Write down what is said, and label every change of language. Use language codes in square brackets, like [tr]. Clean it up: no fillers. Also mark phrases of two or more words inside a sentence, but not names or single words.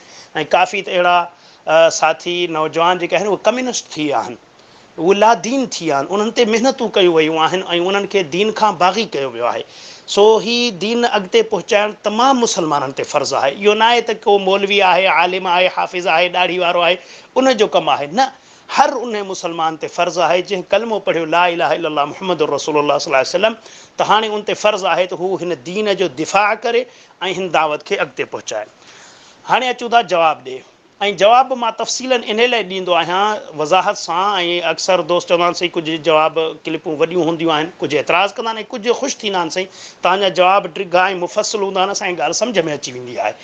[sd] ऐं काफ़ी त अहिड़ा साथी नौजवान जेके आहिनि उहे कम्युनिस्ट थी विया आहिनि, उहे लादीन थी विया आहिनि, उन्हनि ते महिनतूं कयूं वयूं आहिनि ऐं उन्हनि खे दीन खां बाग़ी कयो वियो आहे। सो ही दीन अॻिते पहुचाइणु तमामु मुस्लमाननि ते फ़र्ज़ु आहे। इहो न आहे त को मौलवी आहे, आलिम आहे, हाफ़िज़ आहे, ॾाढ़ी वारो आहे, उन जो कमु आहे, न, हर उन मुस्लमान ते फ़र्ज़ु आहे जंहिं कलमो पढ़ियो [ar] لا إله إلا الله محمد رسول الله صلى الله عليه وسلم, [sd] त हाणे उन ते फ़र्ज़ु आहे त हू हिन दीन जो दिफ़ा करे ऐं हिन दावत खे अॻिते पहुचाए। हाणे अचूं था जवाबु ॾे। ऐं जवाबु मां तफ़सीलन इन लाइ ॾींदो आहियां वज़ाहत सां, ऐं अक्सर दोस्त चवंदा आहिनि साईं कुझु जवाबु क्लिपूं वॾियूं हूंदियूं आहिनि, कुझु एतिराज़ु कंदा आहिनि, कुझु ख़ुशि थींदा आहिनि साईं तव्हांजा जवाबु ड्रिघा ऐं मुफ़सिल हूंदा आहिनि, असांजी ॻाल्हि सम्झ में अची वेंदी आहे।